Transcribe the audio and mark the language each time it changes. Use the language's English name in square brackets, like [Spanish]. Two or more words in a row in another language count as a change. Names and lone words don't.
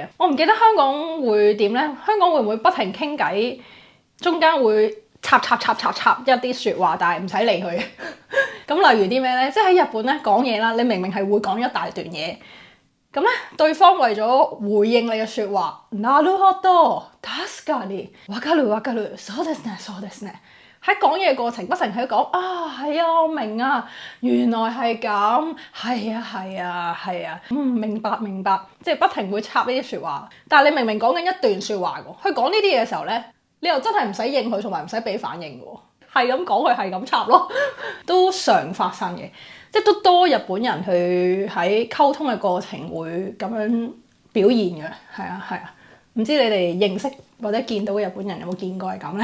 [Cantonese] 我唔記得香港會點咧？香港會唔會不停傾偈，中間會插一啲説話，但係唔使理佢。咁例如啲咩咧？即係喺日本咧講嘢啦，你明明係會講一大段嘢，咁咧對方為咗回應你嘅説話， [Japanese] なるほど、確かに、わかる、そうですね。 [Cantonese] 喺講嘢過程不停喺度講啊，係啊，我明啊，原來係咁，係啊，明白，即係不停會插呢啲説話。但係你明明講緊一段説話㗎，佢講呢啲嘢嘅時候咧，你又真係唔使應佢，同埋唔使俾反應㗎，係咁講佢係咁插咯，都常發生嘅，即係都多日本人去喺溝通嘅過程會咁樣表現嘅，係啊，唔知你哋認識或者見到嘅日本人有冇見過係咁咧？